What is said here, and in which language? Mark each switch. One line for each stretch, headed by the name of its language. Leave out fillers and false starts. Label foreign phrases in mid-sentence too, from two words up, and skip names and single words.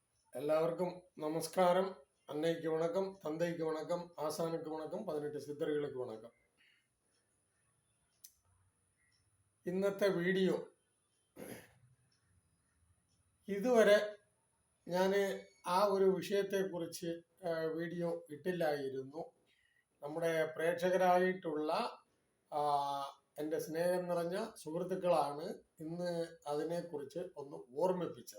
Tamil: எல்லாருக்கும் நமஸ்காரம். அன்னைக்கு வணக்கம், தந்தைக்கு வணக்கம், ஆசானுக்கு வணக்கம், 18 சித்தர்களுக்கு வணக்கம்.
Malayalam: ഇന്നത്തെ വീഡിയോ ഇതുവരെ ഞാൻ ആ ഒരു വിഷയത്തെക്കുറിച്ച് വീഡിയോ ഇട്ടില്ലായിരുന്നു. നമ്മുടെ പ്രേക്ഷകരായിട്ടുള്ള എൻ്റെ സ്നേഹം നിറഞ്ഞ സുഹൃത്തുക്കളാണ് ഇന്ന് അതിനെക്കുറിച്ച് ഒന്ന് ഓർമ്മിപ്പിച്ചത്.